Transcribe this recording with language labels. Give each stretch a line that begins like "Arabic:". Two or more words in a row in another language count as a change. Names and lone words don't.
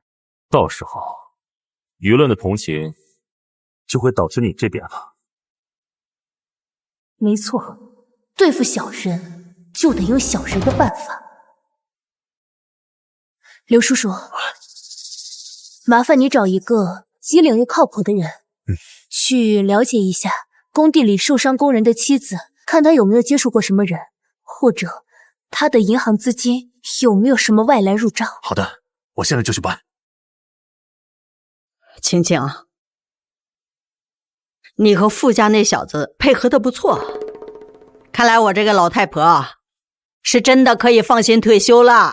Chinese: 到時候，輿論的同情就會導致你這邊了。沒錯，對付小人就得用小人的辦法。劉叔叔，麻煩你找一個機靈又靠譜的人，去了解一下工地裡受傷工人的妻子，看他有沒有接觸過什麼人，或者他的銀行資金有沒有什麼外來入賬。好的，我現在就去辦。晴晴，你和傅家那小子配合的不錯，看來我這個老太婆是真的可以放心退休了。